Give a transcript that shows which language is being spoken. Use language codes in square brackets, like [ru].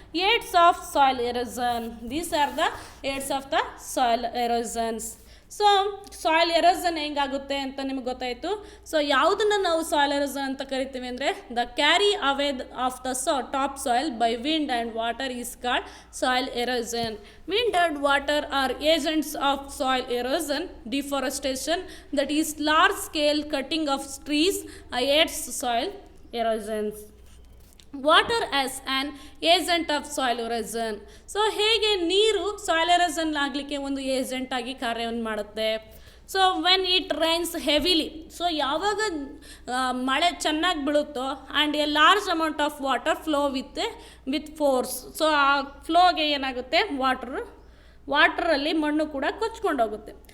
[en] Aids of soil erosion, these are the aids of the soil erosions. [kn] So soil erosion ಹೆಂಗಾಗುತ್ತೆ ಅಂತ ನಿಮ್ಗೆ ಗೊತ್ತಾಯಿತು. So ಯಾವುದನ್ನು ನಾವು ಸಾಯಿಲ್ ಎರೋಷನ್ ಅಂತ ಕರಿತೀವಿ ಅಂದರೆ, [en] The carry away of the top soil by wind and water is called soil erosion. Wind and water are agents of soil erosion. Deforestation, that is large scale cutting of trees, aids soil erosion. Water as an agent of soil erosion. [kn] So ಹೇಗೆ ನೀರು soil erosion ಆಗಲಿಕ್ಕೆ ಒಂದು agent ಆಗಿ ಕಾರ್ಯವನ್ನು ಮಾಡುತ್ತೆ. [en] so when it rains heavily, [kn] so ಯಾವಾಗ ಮಳೆ ಚೆನ್ನಾಗಿ ಬೀಳುತ್ತೋ [en] And a large amount of water flow with force. [kn] So ಆ ಫ್ಲೋಗೆ ಏನಾಗುತ್ತೆ, ವಾಟರಲ್ಲಿ ಮಣ್ಣು ಕೂಡ ಕೊಚ್ಕೊಂಡು ಹೋಗುತ್ತೆ.